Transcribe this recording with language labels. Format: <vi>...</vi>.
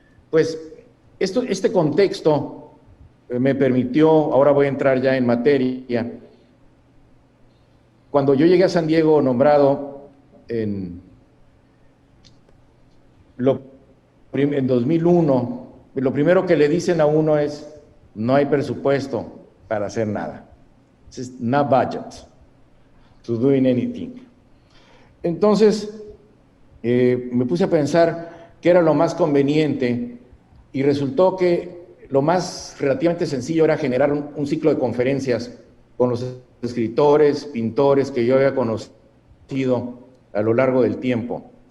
<es>Pues este contexto me permitió, ahora voy a entrar ya en materia. Cuando yo llegué a San Diego, nombrado en 2001, lo primero que le dicen a uno es, no hay presupuesto para hacer nada.</es> <en>No budget to doing anything.</en> <es>Entonces, me puse a pensar qué era lo más conveniente y resultó que lo más relativamente sencillo era generar un ciclo de conferencias con los escritores, pintores que yo había conocido a lo largo del tiempo.</es>